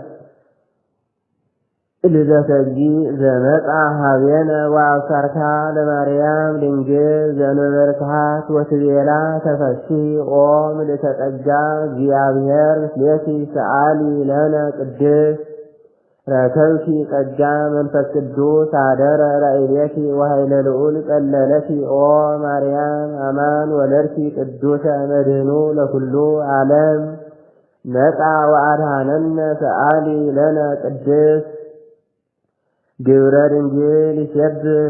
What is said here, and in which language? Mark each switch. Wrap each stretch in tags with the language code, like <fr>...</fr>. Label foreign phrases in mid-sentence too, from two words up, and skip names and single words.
<gez>ልደተ እግዚእ ዘመጽአ ኀቤነ ወአብሳርካ ለማርያም ድንግል ዘእንበርክሃት ወትቤላ ተፈሥሒ ኦ ምልዕተ ጸጋ እግዚአብሔር ምስሌኪ ሰአሊ ለነ ቅድስት ረከብኪ ጸጋ መንፈስ ቅዱስ አደረ ላዕሌኪ ወኃይለ ልዑል ጸለለኪ ኦ ማርያም አማን ወለድኪ ቅዱሰ መድኅኑ ለኩሉ ዓለም ነፃ ወአድኀነነ ሰአሊ ለነ ቅድስት ግብረ ድንግል ይሴብሕ</gez>